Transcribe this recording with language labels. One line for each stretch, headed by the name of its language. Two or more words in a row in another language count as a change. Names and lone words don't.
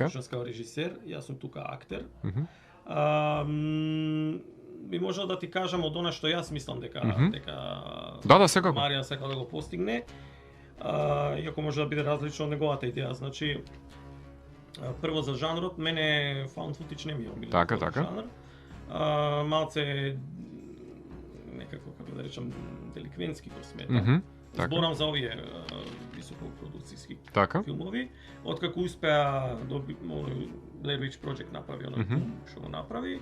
Macedonian: всушност као режисер, јас сум тука актер. Мгм. Би можел да ти кажам од она што јас мислам дека Да, секако. Маријан сака да го постигне. Иако може да биде различно од неговата идеја, значи прво за жанрот, мене
English: found footage
Macedonian: не ми е омилен Така. жанр. Малце некако, како да речам, деликвентски го смета. Мгм. Така. Зборам за овие високопродукцијски Така. филмови, откако успеа Blair Witch Project направи оној филм што го направи.